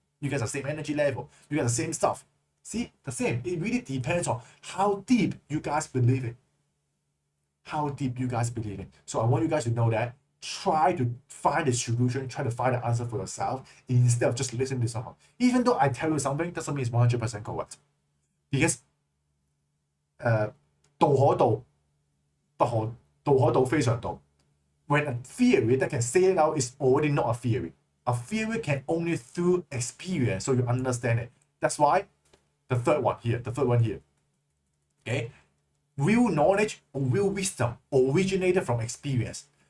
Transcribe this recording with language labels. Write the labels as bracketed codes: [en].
[en] You guys are the same energy level, you got the same stuff. See, the same. It really depends on how deep you guys believe it. How deep you guys believe it. So I want you guys to know that. Try to find the solution, try to find the answer for yourself instead of just listening to someone. Even though I tell you something, doesn't mean it's 100% correct. Because [zh] 道可道，道可道非常道. [en] When a theory that can say it out is already not a theory. A theory can only through experience, so you understand it. That's why the third one here, okay? Real knowledge or real wisdom originated from experience.